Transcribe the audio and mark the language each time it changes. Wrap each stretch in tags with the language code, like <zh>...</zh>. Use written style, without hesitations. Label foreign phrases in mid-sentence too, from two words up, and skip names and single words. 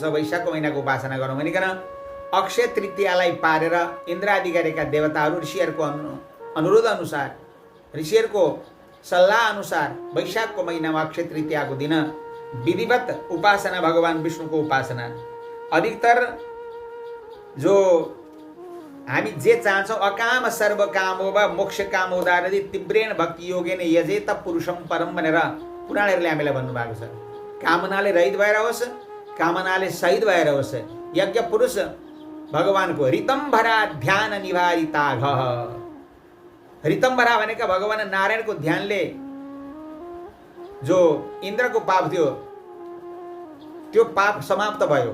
<ne>वैशाखको महिनाको उपासना गरौँ भनिकन अक्षय तृतीयालाई पारेर इन्द्रादि गरेका देवताहरू ऋषिहरूको अनुरोध अनुसार, ऋषिहरूको सल्लाह अनुसार वैशाखको महिनामा अक्षय तृतीयाको दिन विधिवत उपासना, भगवान विष्णुको उपासना। अधिकतर जो हामी जे चाहन्छौँ,</ne> <sa>अकाम सर्व कामो वा मोक्ष कामोदारदि तीव्रेण भक्ति योगेन यजेत पुरुषम परम</sa> <ne>भनेर पुराणहरूले हामीलाई भन्नुभएको छ। कामनाले रहित भएर होस्, कामनाले सहित भएर होस्, यज्ञ पुरुष भगवानको</ne> <sa>ऋतम्भरा ध्यान निवारिताघ।</sa> <ne>ऋतम्भरा भनेका भगवान नारायणको ध्यानले जो इन्द्रको पाप थियो त्यो पाप समाप्त भयो।</ne>